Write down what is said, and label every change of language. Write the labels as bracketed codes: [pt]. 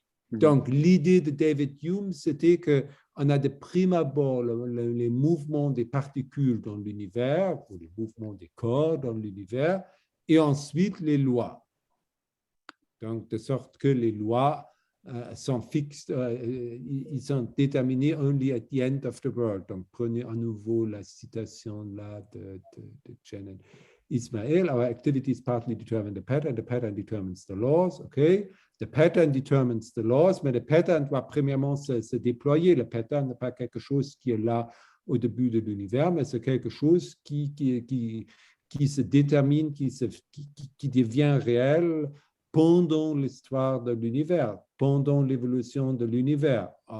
[fr] Donc, l'idée de David Hume, c'était qu'on a de prime abord les mouvements des particules dans l'univers, ou les mouvements des corps dans l'univers, et ensuite les lois. Donc, de sorte que les lois sont fixes, ils sont déterminés [en] only at the end of the world. [fr] Donc, prenez à nouveau la citation là de Janet Ismail. [en] Our activities partly determine the pattern determines the laws. [fr] Okay? [en] The pattern determines the laws, [fr] mais le pattern doit premièrement se déployer. Le pattern n'est pas quelque chose qui est là au début de l'univers, mais c'est quelque chose qui se détermine, qui devient réel pendant l'histoire de l'univers, pendant l'évolution de l'univers.